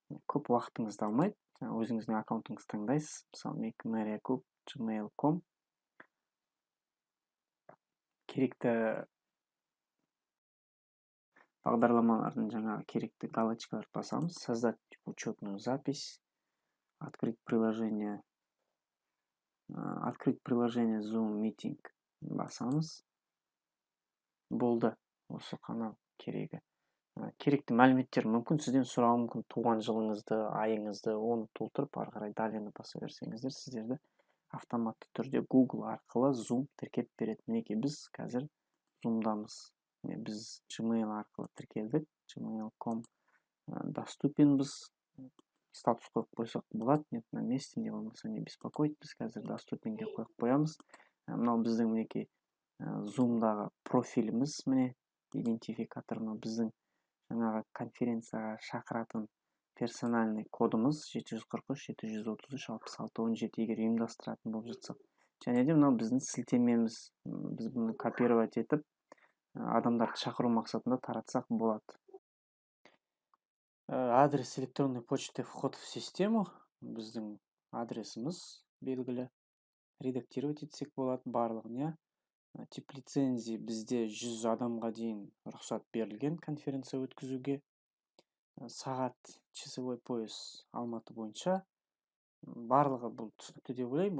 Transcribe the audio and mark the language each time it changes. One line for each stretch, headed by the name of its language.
Kazakh: Көп уақытыңызды алмайды. Өзіңіздің аккаунтыңызды таңдайсыз. Мысалы, gmail.com керекті бағдарламалардың жаңағы керекті галочкалар басамыз.
Russian: Создать учетную запись. Открыть приложение
Kazakh: Zoom Meeting басамыз. Болды. Осы қана керегі. Керекті мәліметтер мүмкін сізден сұрауы мүмкін, туған жылыңызды, айыңызды, оны толтырып, ары қарай далені баса берсеңіздер, сіздерді автоматты түрде Google арқылы Zoom тіркеп береді. Мінеке, біз қазір Zoom'дамыз. Біз Gmail арқылы тіркелдік. Gmail.com доступенбіз. Статус қойып қойсақ болады.
Russian: Нет на месте,
Kazakh: не болмаса
Russian: не беспокоить.
Kazakh: Біз қазір доступенге қойып қоямыз. Мынау біздің мінеке Zoom'дағы профиліміз, міне идентификаторына біздің жаңағы конференцияға шақыратын персональный кодымыз 743-733-66-17 егер ұйымдастыратын болып жатсақ. Және де мынау біздің сілтемеміз. Біз бұны копировать етіп, адамдарды шақыру мақсатында таратсақ болады.
Russian: Адрес электронной почты вход в систему.
Kazakh: Біздің адресіміз белгілі. Редактировать етсек болады барлығын.
Russian: Тип лицензии
Kazakh: бізде 100 адамға дейін рұқсат берілген конференция өткізуге. Сағат,
Russian: часовой пояс
Kazakh: Алматы бойынша. Барлығы бұл түсінікті деп ойлаймын.